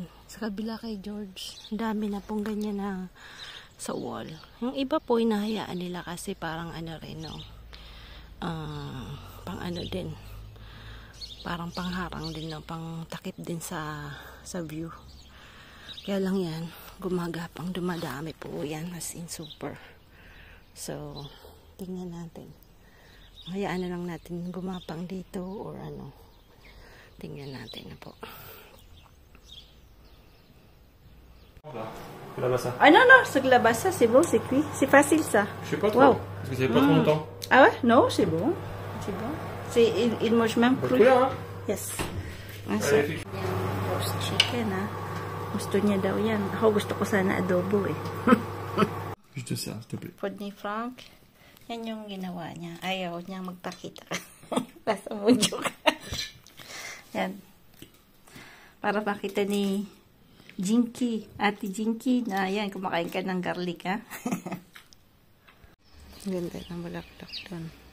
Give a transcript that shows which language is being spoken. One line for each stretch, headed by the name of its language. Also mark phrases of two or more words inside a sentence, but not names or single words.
Filipino: Sa kabila kay George, dami na pong ganyan na sa wall. Yung iba po, hinahayaan nila kasi parang ano rin, no? Pang ano din, parang pangharang din, no? Pang takip din sa view. Kaya lang yan, gumagapang, dumadami po yan,
English: as in super.
Filipino: So, tingnan natin. Hayaan na lang natin gumapang dito or ano. Tingnan natin na po.
French: Là-bas, ça. Ah non, non, c'est glabassa, c'est bon, c'est cuit. C'est facile ça. Je sais pas trop. Wow. Parce que ça fait pas trop longtemps. Ah ouais? Non, c'est bon. C'est bon. Il mange même Bonne cru. couleur, hein?
English: Yes. Ah, so,
French: Allez,
Filipino: yan,
English: roast chicken,
Filipino: ha. Gusto niya daw yan. Ako gusto ko sana adobo, eh.
French: Je te sers, s'il te plaît.
Filipino: Food ni Frank. Yan yung ginawa niya. Ayaw niya magpakita. Nasa mudyo ka. Yan. Para makita ni Jinky, Ate Jinky, na yan, kumakain ka ng garlic, ha? Ganda ng bulaklak doon.